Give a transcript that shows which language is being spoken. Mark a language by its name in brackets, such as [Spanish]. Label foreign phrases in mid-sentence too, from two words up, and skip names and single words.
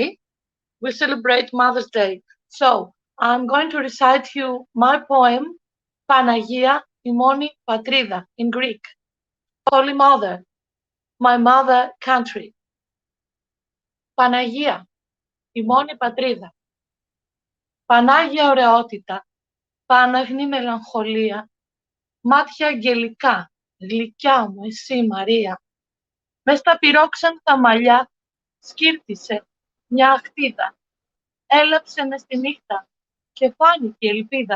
[English] We celebrate Mother's Day. So, I'm going to recite you my poem, Panagia Imoni Patrida, in Greek. Holy Mother, my mother country. Panagia Imoni Patrida. [Greek] Πανάγια ωραιότητα, πάναγνη μελαγχολία, μάτια αγγελικά, γλυκιά μου εσύ Μαρία. Μες στα πυρόξεντα μαλλιά σκύρτησε μια αχτίδα, έλαψε μες τη νύχτα και φάνηκε ελπίδα.